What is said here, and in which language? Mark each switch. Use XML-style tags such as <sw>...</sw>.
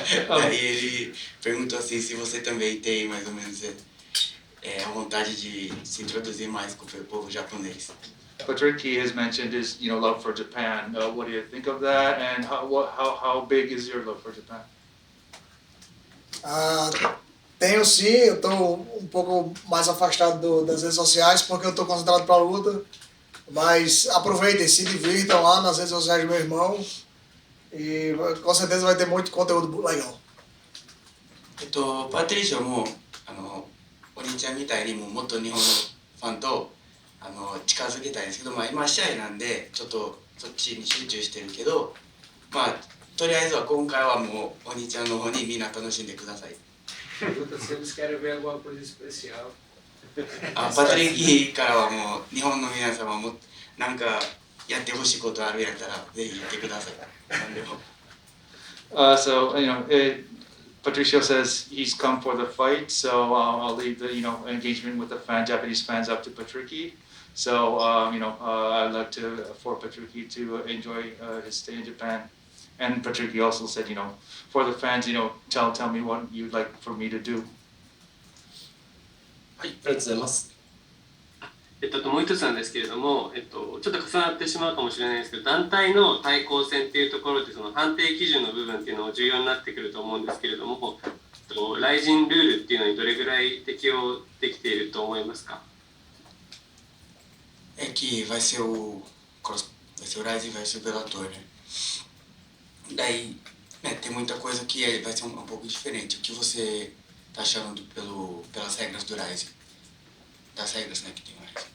<pt>Aí ele perguntou assim se você também tem mais ou menos a vontade de se introduzir mais com o povo japonês.</pt> <en>Patrick has mentioned his love for Japan. What do you think of that, and how big is your love for Japan?</en> <pt>Tenho sim, eu estou um pouco mais afastado das redes sociais porque eu estou concentrado para a luta, mas aproveitem, se divirtam lá nas redes sociais do meu irmão e com certeza vai ter muito conteúdo legal.</pt> <ja>パトリショもお兄ちゃんみたいにもっと日本のファンと近づけたいんですけど、今試合なんでちょっとそっちに集中してるけど、とりあえずは今回はもうお兄ちゃんの方にみんな楽しんでください。</ja> <pt>Vocês querem ver alguma coisa especial?</pt> <ja>パトリッキーからはもう日本の皆様もなんかやってほしいことあるやったらぜひ言ってください。何でも。</ja> <en>So Patricio says he's come for the fight, so I'll leave the engagement with the Japanese fans up to Patricky. So I'd like for Patricky to enjoy his stay in Japan. And Patricky also said, for the fans, tell me what you'd like for me to do.</en> <ja>はい、ありがとうございます。もう一つなんですけれども、ちょっと重なってしまうかもしれないですけど、団体の対抗戦っていうところでその判定基準の部分っていうのも重要になってくると思うんですけれども、RIZINルールっていうのにどれぐらい適用できていると思いますか？</ja> <pt>É que vai ser o RIZIN, vai ser o Bellator, né? Daí, tem muita coisa que vai ser um pouco diferente. O que você está achando pelas regras do RIZIN? Das regras, né, que tem o RIZIN?</pt>